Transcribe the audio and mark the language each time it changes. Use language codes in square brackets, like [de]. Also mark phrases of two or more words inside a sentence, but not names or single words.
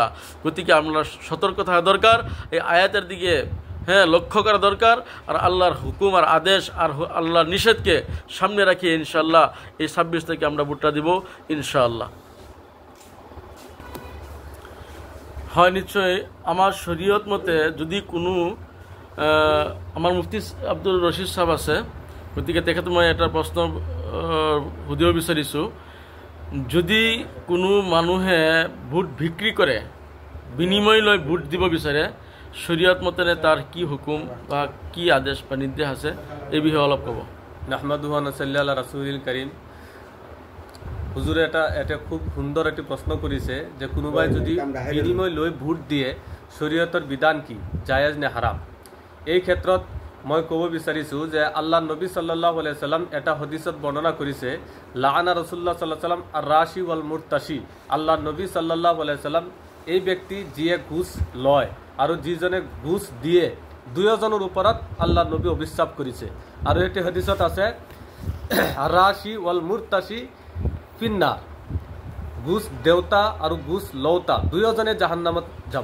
[as] গতিকে আমরা সতর্ক থাকা দরকার, এই আয়াতের দিকে লক্ষ্য করা দরকার, আর আল্লাহর হুকুম আর আদেশ আর আল্লাহর নিষেধকে সামনে রাখিয়ে ইনশাআল্লাহ এই 26 তারিখে আমরা ভোটটা দিব ইনশাআল্লাহ। হয় নিশ্চয় আমার শরীয়ত মতে যদি কোনো আমার মুফতি আব্দুল রশিদ সাহেব আছে, গতিকে তেখেতে মই এটা প্ৰশ্ন সুধিব বিচাৰিছোঁ, যদি কোনো মানুহে ভোট বিক্ৰী কৰে, বিনিময় লৈ ভোট দিব বিচাৰে, শরীয়ত মতে তার কি হুকুম বা কি আদেশ বা নির্দেশ আছে এই বিষয়ে অলপ কব। [ar] نحمده ونصلي على رسوله الكريم. [as] হুজুরে এটা খুব সুন্দর একটি প্রশ্ন করেছে যে কোনোবাই যদি বিনিময় লৈ ভোট দিয়ে শরীয়তৰ বিধান কি, জায়েজ নে হারাম। এই ক্ষেত্ৰত মই ক'ব বিচাৰিছোঁ যে আল্লাহ নবী [ar] صلى الله عليه وسلم [as] এটা হাদিসত বর্ণনা কৰিছে, [ar] لعن رسول الله صلى الله عليه وسلم الراشي والمرتشي. [as] আল্লাহ নবী [ar] صلى الله عليه وسلم [as] এই ব্যক্তি যিয়ে ঘুষ লয় আৰু যিজনে ঘুষ দিয়ে, দুয়োজনৰ ওপৰত আল্লাহ নবী অভিশাপ কৰিছে। আৰু এটি হাদিসত আছে [ar] الراشي والمرتشي في النار, [as] ঘুষ দেউতা আৰু ঘুষ লওতা দুয়োজনে জাহান্নামত যাব।